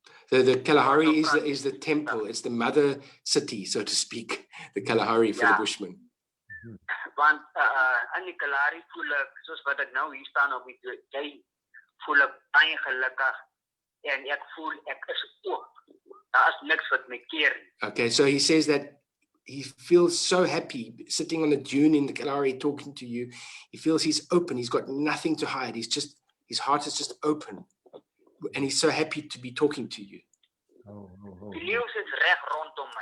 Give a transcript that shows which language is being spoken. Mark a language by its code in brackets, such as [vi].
[en] The Kalahari is the temple. It's the mother city, so to speak. The Kalahari for the Bushmen. [af] Want in die Kalahari voel ek, soos wat ek nou hier staan op die dui, voel ek baie gelukkig en ek voel ek is oop. Daar is niks wat my keer nie. [en] Okay, so he says that he feels so happy sitting on the dune in the Kalahari talking to you. He feels he's open. He's got nothing to hide. His heart is just open. And he's so happy to be talking to you. [af] Die leeu sit reg rondom my.